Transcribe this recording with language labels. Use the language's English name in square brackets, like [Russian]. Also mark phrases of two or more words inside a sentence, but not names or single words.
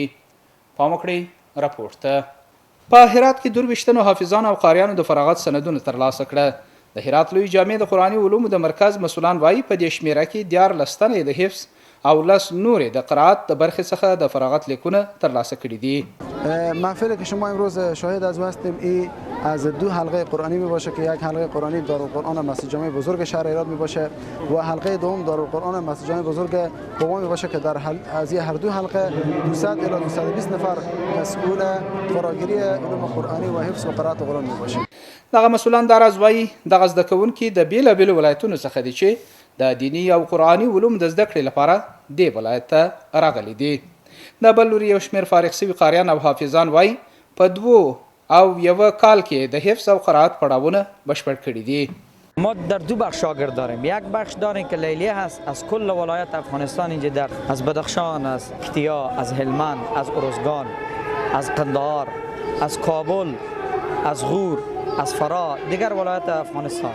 [Pashto] پام وکړئ راپورټ ته. په هرات کې 22 حافظانو او قاریانو د فراغت سندونه ترلاسه کړه. د هرات لوی جامع د قرآني علومو د مرکز مسؤلان وایي په دې شمیره کې 14 تنې د حفظ او 10 نورې د قرائت د برخې څخه د فراغت لیکونه ترلاسه کړي دي. [Persian] محفلی که شما امروز شاهد از هستیم این از 2 حلقه قرآنی می باشه که یک حلقه قرآنی دارالقرآن مسجد جامع بزرگ شهر هرات می باشه و حلقه دوم دارالقرآن مسجد جامع بزرگ قم می باشه که در از هر 2 حلقه 200 الی 220 نفر مسئول فراگیری علوم قرآنی و حفظ و قرائت قرآن می باشه. [Pashto] دغه مسؤلان دا راز وایي دغه زده کوونکي د بیلابیلو ولایتونو څخه دي چې د دینی او قرآني علوم د زده کړې لپاره دې ولایت ته راغلي دي. د بل لوري یو شمېر فارغ شوي قاریان او حافظان وایي په 2 او 1 کال کې د حفظ او قرائت پړاوونه بشپړ کړي دي. [Persian] ما در 2 بخش شاگرد داریم. یک بخش داریم که لیلیه هست از کل ولایت افغانستان اینجا در از بدخشان، از پکتیا، از هلمند، از ارزگان، از قندهار، از کابل، از غور، از فرا دیگر ولایت افغانستان.